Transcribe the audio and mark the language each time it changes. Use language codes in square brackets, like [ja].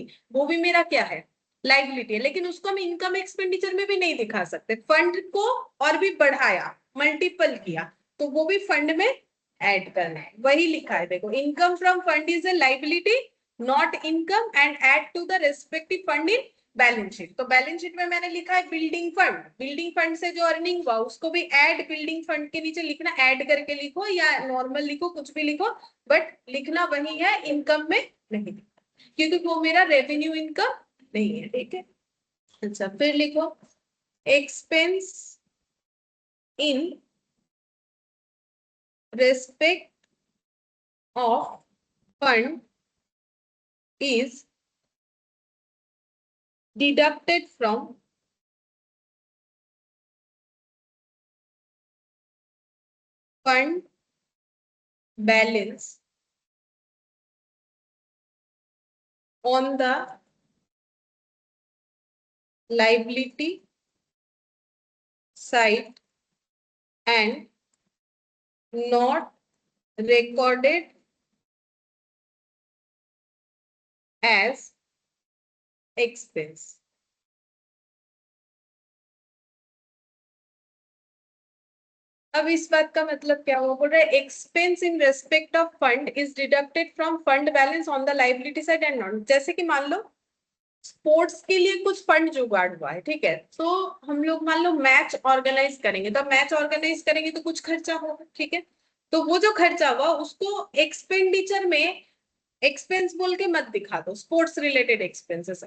[hi] नहीं, वो भी मेरा क्या है? लाइबिलिटी है, लेकिन उसको हम इनकम एक्सपेंडिचर में भी नहीं दिखा सकते, फंड को और भी बढ़ाया, मल्टीपल किया, तो वो भी फंड में ऐड करना है, वही लिखा है देखो, [en] Income from fund is a liability not income and add to the respective fund in balance sheet. [hi] तो बैलेंस शीट में मैंने लिखा है बिल्डिंग फंड, बिल्डिंग फंड से जो अर्निंग हुआ उसको भी ऐड, बिल्डिंग फंड के नीचे लिखना, ऐड करके लिखो या नॉर्मल लिखो, कुछ भी लिखो, बट लिखना वही है, इनकम में नहीं, क्योंकि वो मेरा रेवेन्यू इनकम नहीं है, ठीक है। अच्छा, फिर लिखो [en] Expense in respect of fund is deducted from fund balance on the liability side and not recorded as expense. [hi] अब इस बात का मतलब क्या हुआ, बोल रहे [en] Expense in respect of fund is deducted from fund balance on the liability side and not. [hi] जैसे कि मान लो स्पोर्ट्स के लिए कुछ फंड जुगाड़ हुआ है, ठीक है, तो हम लोग मान लो मैच ऑर्गेनाइज करेंगे, तो मैच ऑर्गेनाइज करेंगे तो कुछ खर्चा होगा, ठीक है, तो वो जो खर्चा हुआ उसको एक्सपेंडिचर में एक्सपेंस बोल के मत दिखा दो, स्पोर्ट्स रिलेटेड एक्सपेंसेस।